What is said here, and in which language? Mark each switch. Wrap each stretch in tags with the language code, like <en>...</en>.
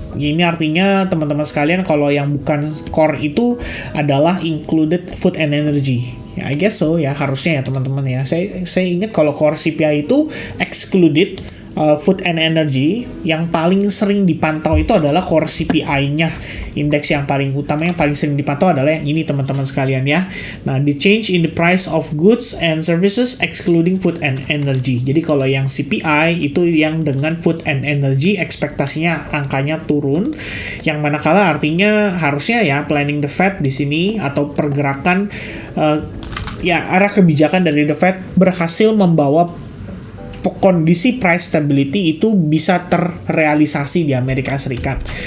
<id>Ini artinya teman-teman sekalian kalau yang bukan core itu adalah</id> <en>included food and energy.</en> <id>Ya,</id> <en>I guess so</en> <id>ya, harusnya ya teman-teman ya. Saya ingat kalau core CPI itu</id> <en>excluded food and energy.</en> <id>Yang paling sering dipantau itu adalah core CPI-nya. Indeks yang paling utama yang paling sering dipantau adalah yang ini teman-teman sekalian ya.</id> <en>Nah, the change in the price of goods and services excluding food and energy.</en> <id>Jadi kalau yang CPI itu yang dengan</id> <en>food and energy</en> <id>ekspektasinya angkanya turun. Yang manakala artinya harusnya ya planning the Fed di sini atau pergerakan arah kebijakan dari the Fed berhasil membawa kondisi price stability itu bisa terrealisasi di Amerika Serikat.</id>